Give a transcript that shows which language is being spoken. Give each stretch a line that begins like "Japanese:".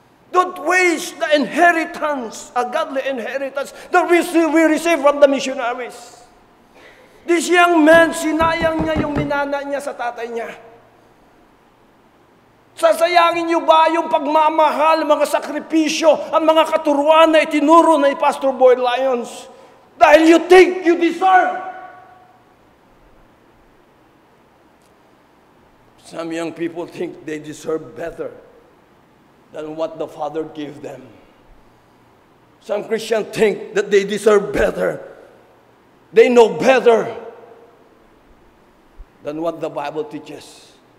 English: Don't waste the inheritance, a godly inheritance that we receive from the missionaries. This young man,
Filipino: sinayang niya yung minana niya sa tatay niya. Sasayangin niyo ba yung pagmamahal, mga sakripisyo, ang mga katuruan na itinuro ni Pastor Boy Lyons? Dahil
English: you think you deserve. Some young people think they deserve better than what the Father gave them. Some Christians think that they deserve better. They know better than what the Bible teaches.